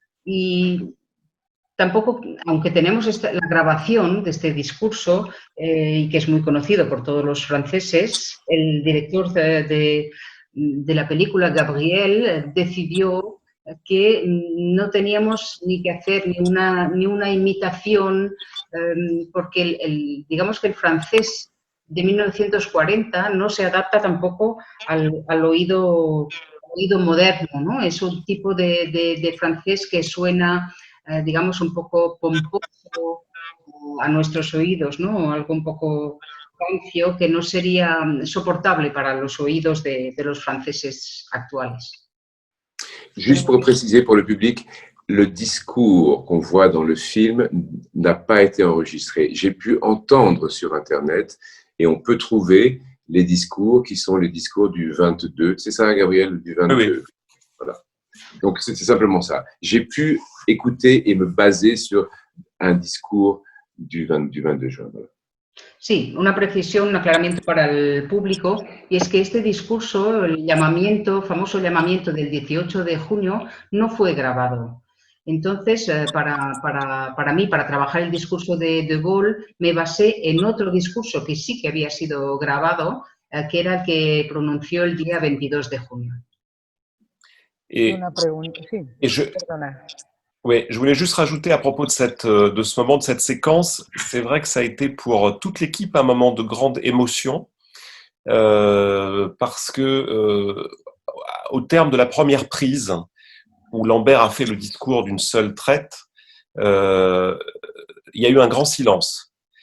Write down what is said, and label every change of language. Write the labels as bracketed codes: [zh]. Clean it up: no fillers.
[es] Y tampoco, aunque tenemos la grabación de este discurso, y que es muy conocido por todos los franceses, el director de la película, Gabriel, decidió que no teníamos ni que hacer ni una imitación, porque digamos que el francés de 1940 no se adapta tampoco al oído moderno, ¿no? Es un tipo de francés que suena, digamos, un poco pomposo a nuestros oídos, ¿no? Algo un poco rancio que no sería soportable para los oídos de los franceses actuales. [fr] Juste pour préciser pour le public, le discours qu'on voit dans le film n'a pas été enregistré. J'ai pu entendre sur Internet et on peut trouver les discours qui sont les discours du 22. C'est ça, Gabriel, du 22. Oui. Voilà. Donc, c'est simplement ça. J'ai pu écouter et me baser sur un discours du 22 juin. Voilà. [es] Sí, una precisión, un aclaramiento para el público, y es que este discurso, el famoso llamamiento del 18 de junio, no fue grabado. Entonces, para mí, para trabajar el discurso de Gaulle, me basé en otro discurso que sí que había sido grabado, que era el que pronunció el día 22 de junio. Una pregunta, sí, perdona. [fr] Oui, je voulais juste rajouter à propos de ce moment, de cette séquence, c'est vrai que ça a été pour toute l'équipe un moment de grande émotion, parce que au terme de la première prise, où Lambert a fait le discours d'une seule traite, il y a eu un grand silence.